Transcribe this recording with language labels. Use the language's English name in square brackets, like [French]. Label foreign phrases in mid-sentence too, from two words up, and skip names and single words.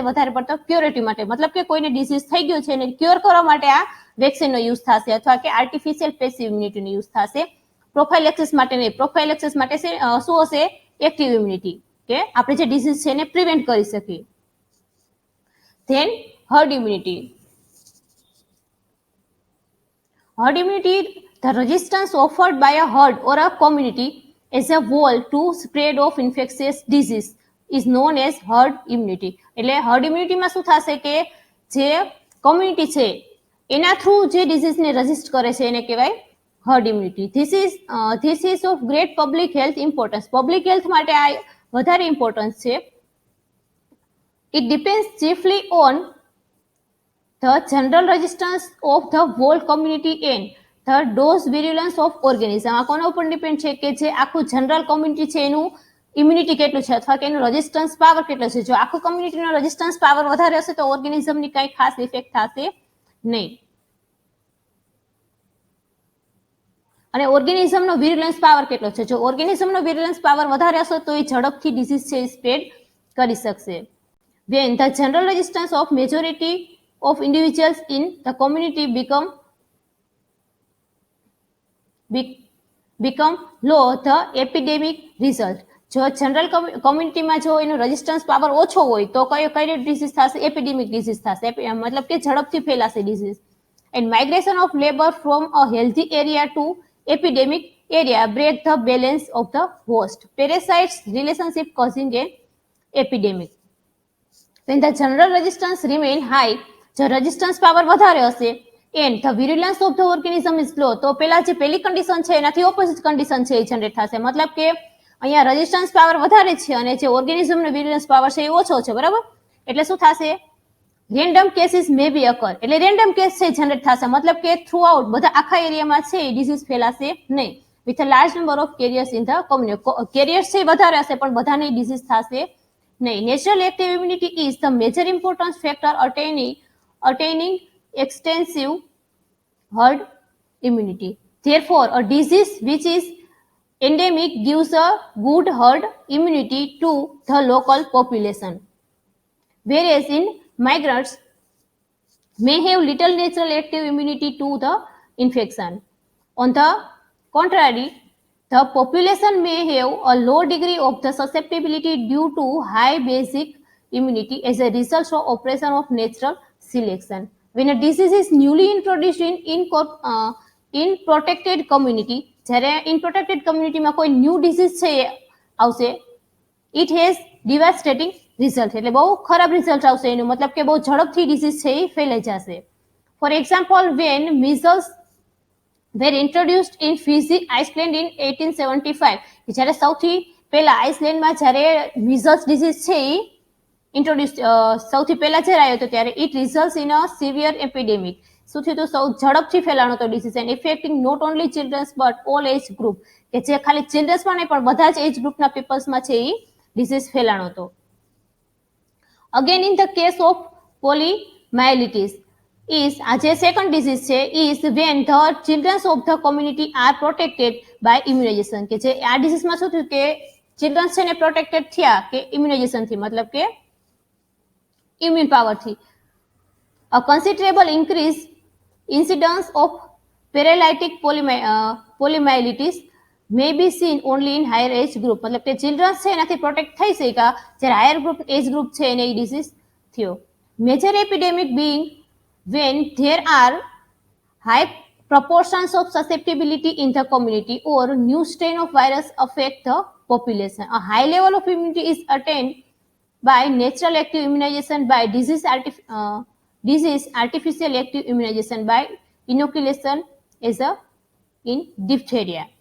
[Gujarati] વધારે પડતો ક્યોરેટિવ માટે, મતલબ કે કોઈને ડિઝીઝ થઈ ગયો છે અને ક્યોર કરવા માટે આ વેક્સિનનો યુઝ થશે, અથવા કે [English] artificial passive [Gujarati] ઇમ્યુનિટીનો યુઝ થશે. પ્રોફાઇલેક્સિસ માટે નહીં. પ્રોફાઇલેક્સિસ માટે શું હશે? [English] active immunity, [Gujarati] કે આપણે જે ડિઝીઝ છે એને પ્રિવેન્ટ કરી શકીએ. [English] Then herd immunity. Herd immunity, the resistance offered by a herd or a community as a whole to spread of infectious disease is known as herd immunity. [Gujarati] એટલે [English] herd immunity [Gujarati] માં શું થશે? કે જે કોમ્યુનિટી છે એના થ્રુ જે ડિઝીઝને રેઝિસ્ટ કરે છે એને કહેવાય [English] herd immunity. This is of great public health importance. public health [Gujarati] માટે આ વધારે ઇમ્પોર્ટન્સ છે. [English] It depends chiefly on the general resistance of the whole community and the dose virulence of organism. [Gujarati] આ કોના ઉપર ડિપેન્ડ છે? કે જે આખું [English] general community [Gujarati] છે એનું ઇમ્યુનિટી કેટલું છે, અથવા કે એનું [English] resistance power [Gujarati] કેટલો છે. જો આખું કોમ્યુનિટીનો [English] resistance power [Gujarati] વધારે હશે તો ઓર્ગેનિઝમની કંઈ ખાસ ઇફેક્ટ થશે નહીં. અને ઓર્ગેનિઝમનો [English] virulence power [Gujarati] કેટલો છે? જો ઓર્ગેનિઝમનો [English] virulence power [Gujarati] વધારે હશે તો એ ઝડપથી ડિઝીઝ છે એ સ્પ્રેડ કરી શકશે. [English] When the general resistance of majority of individuals in the community become low, the epidemic result. [Gujarati] જો જનરલ કોમ્યુનિટીમાં જો એનો [English] resistance power [Gujarati] ઓછો હોય તો કઈ ડિઝીઝ થશે? [English] epidemic disease [Gujarati] થશે, મતલબ કે ઝડપથી ફેલાશે ડિઝીઝ. [English] And migration of labor from a healthy area to epidemic area break the balance of the host parasites relationship causing an epidemic. When the general resistance remain high, [Gujarati] જો રેઝિસ્ટન્સ પાવર વધારે હશે [English] and the virulence of the organism is low, [Gujarati] તો પેલી કન્ડિશન છે એનાથી ઓપોઝિટ કન્ડિશન છે એ જનરેટ થશે. મતલબ કે અહીંયા [English] resistance power [Gujarati] વધારે છે અને જે ઓર્ગેનિઝમનો [English] virulence power [Gujarati] છે એ ઓછો છે, બરાબર? એટલે શું થશે? [English] Random cases may be occur, [Gujarati] એટલે [English] random case [Gujarati] છે જનરેટ થશે, મતલબ કે [English] through out [Gujarati] બધા આખા એરિયામાં છે એ ડિઝીઝ ફેલાશે નહીં. [English] With a large number of carriers in the community. [Gujarati] કેરિયર્સ છે વધારે હશે પણ બધાને ડિઝીઝ થશે નહીં. [English] Natural active immunity is the major importance factor attaining extensive herd immunity. Therefore, a disease which is endemic gives a good herd immunity to the local population, whereas in migrants may have little natural active immunity to the infection. On the contrary, the population may have a low degree of the susceptibility due to high basic immunity as a result of operation of natural selection. When a disease is newly introduced in protected community, જ્યારે in protected community [Gujarati] માં કોઈ ન્યૂ ડિઝીઝ છે આવશે, [English] it has devastating result, [Gujarati] એટલે બહુ ખરાબ રિઝલ્ટ આવશે એનું, મતલબ કે બહુ ઝડપથી ડિઝીઝ છે એ ફેલાઈ જશે. [English] For example, when measles were introduced in Fiji, Iceland in 1875, [Gujarati] જ્યારે સૌથી પહેલા આઇસલેન્ડમાં જ્યારે [English] measles disease [Gujarati] છે એ ઇન્ટ્રોડ્યુસ સૌથી પહેલા જ્યારે આવ્યો હતો ત્યારે [English] it results in a severe epidemic. [Gujarati] શું થયું? તો સૌ ઝડપથી ફેલાણો હતો ડિસીઝ [English] And effecting not only childrens but all age group, [Gujarati] કે જે ખાલી ચિલ્ડ્રન્સમાં નહીં પણ બધા જ એજ ગ્રુપના પીપલ્સમાં છે એ ડિસીઝ ફેલાણો હતો. [English] Again in the case of polymyelitis is [Gujarati] આ જે સેકન્ડ ડિઝીઝ છે [English] is when the children of the community are protected by immunization, [Gujarati] કે જે આ ડિઝીઝમાં શું થયું કે ચિલ્ડ્રન્સ છે ને પ્રોટેક્ટેડ થયા કે ઇમ્યુનાઇઝેશનથી, મતલબ કે ઇમ્યુન પાવરથી. [English] A considerable increase incidence of paralytic polymyelitis may be seen only in higher age group, [Gujarati] મતલબ કે ચિલ્ડ્રન્સ છે એનાથી પ્રોટેક્ટ થઈ શક્યા જ્યારે [English] higher group age group [Gujarati] છે એને એ ડિઝીઝ થયો. [English] Major epidemic being when there are high proportions of susceptibility in the community or new strain of virus affect the population. A high level of immunity is attained by natural active immunization, by disease artificial active immunization, by inoculation as in diphtheria.